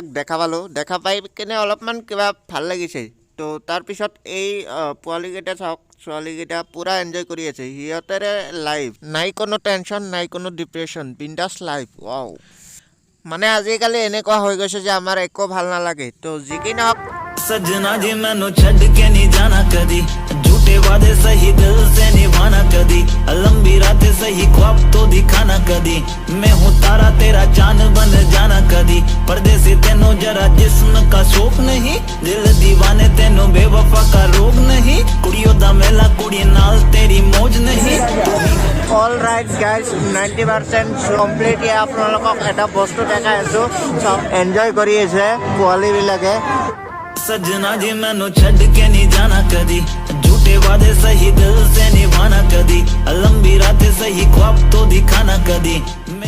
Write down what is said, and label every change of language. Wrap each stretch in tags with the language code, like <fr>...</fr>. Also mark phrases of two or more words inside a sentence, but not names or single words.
<as>দেখা পাই কিনে অলপমান কিবা ভাল লাগিছে তো তাৰপিছত এই পোৱালিকেইটা চাওক ছোৱালীকেইটা পুৰা এনজয় কৰি আছে সিহঁতেৰে লাইফ নাই কোনো টেনশ্যন নাই কোনো ডিপ্ৰেশ্যন বিন্দাছ লাইফ ৱাও মানে আজিকালি এনেকুৱা হৈ গৈছে যে আমাৰ একো ভাল নালাগে তো যি কি নহওক</as> <hi>सजना जी</hi> <pa>ਮੈਨੂੰ ਛੱਡ ਕੇ</pa> <hi>नहीं जाना कदी झूठे वादे सही दिल से निभाना कदी लंबी रातें सही ख्वाब तो दिखाना कदी मैं हूँ तारा तेरा चांद बन जाना कदी पर्दे से तेनों जरा जिस्म का शौक नहीं दिल दीवाने तेनों बेवफा का रोग नहीं</hi> <pa>ਕੁੜੀਆਂ ਦਾ ਮੇਲਾ ਕੁੜੀ ਨਾਲ ਤੇਰੀ ਮੌਜ ਨਹੀਂ</pa> <en>alright guys</en> <as>90% কমপ্লিট আপোনালোকক এটা বস্তু দেখাই আছো চব এনজয় কৰি আছে পোৱালীবিলাকে</as> <hi>सजना जी</hi> <pa>ਮੈਨੂੰ ਛੱਡ ਕੇ</pa> <hi>नहीं जाना कदी झूठे वादे सही दिल से निभाना कदी लंबी रातें सही ख्वाब तो दिखाना कदी मैं</hi>